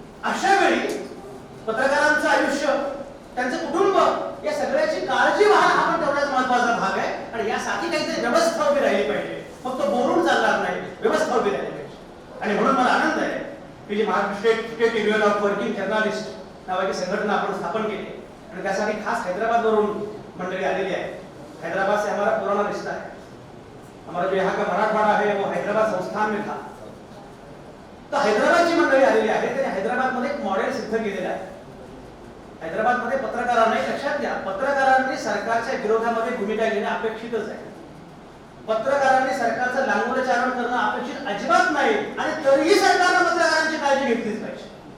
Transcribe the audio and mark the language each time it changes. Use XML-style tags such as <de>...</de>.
<mr>अशा वेळी पत्रकारांचं आयुष्य, त्यांचं कुटुंब या सगळ्याची काळजी व्हायला हा पण तेवढाच महत्वाचा भाग आहे. आणि यासाठी काहीतरी व्यवस्था उभी राहिली पाहिजे. फक्त बोलून चालणार नाही, व्यवस्था उभी राहिली पाहिजे. आणि म्हणून मला आनंद आहे की जी Maharashtra state union of working journalist नावाची संघटना आपण स्थापन केली आणि त्यासाठी खास हैदराबादवरून मंडळी आलेली आहे.</mr> <hi>हैदराबाद से हमारा पुराना रिश्ता है. हमारा जो यहाँ का मराठवाड़ा है वो हैदराबाद संस्थान में था.</hi> <mr>तर हैदराबादची मंडळी आलेली आहे. त्यांनी हैदराबादमध्ये एक मॉडेल सिद्ध केलेलं आहे. हैदराबादमध्ये पत्रकारांना, लक्षात घ्या, पत्रकारांनी सरकारच्या विरोधामध्ये भूमिका घेणं अपेक्षितच आहे. पत्रकारांनी सरकारचं लांगोलचारण करणं अपेक्षित अजिबात नाही. आणि तरीही सरकारनं पत्रकारांची काळजी घेतलीच पाहिजे.</mr>